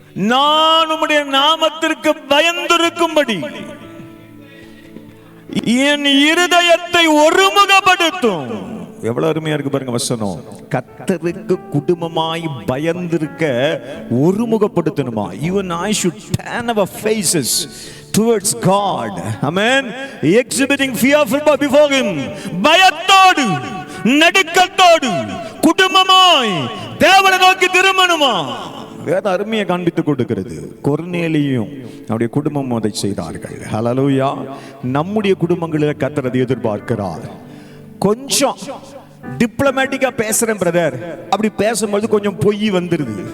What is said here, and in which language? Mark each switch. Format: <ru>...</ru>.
<ta>நான் உம்முடைய நாமத்திற்கு பயந்திருக்கும்படி என் இருதயத்தை ஒருமுகப்படுத்தும். எவ்வளவு அருமையா இருக்கு பாருங்க வசனம். கர்த்தருக்கு குடும்பமாய் பயந்திருக்க ஒருமுகப்படுத்தணுமா.</ta> <en>You and I should turn our faces towards God. Amen. Exhibiting fear before him.</en> <ta>பயத்தோடு நடுக்கத்தோடு குடும்பமாய் தேவனை நோக்கி திரும்பணுமா. வேத அருமையை காண்பித்துக் கொடுக்கிறது. கொர்நேலியும் அவருடைய குடும்பம் அதை செய்தார்கள். ஹல்லேலூயா. நம்முடைய குடும்பங்களில் கர்த்தர் அதை எதிர்பார்க்கிறார். கொஞ்சம் டிப்ளமேட்டிக்கா பேசுறேன் பிரதர், அப்படி பேசும்போது கொஞ்சம் பொய் வந்துருது.</ta>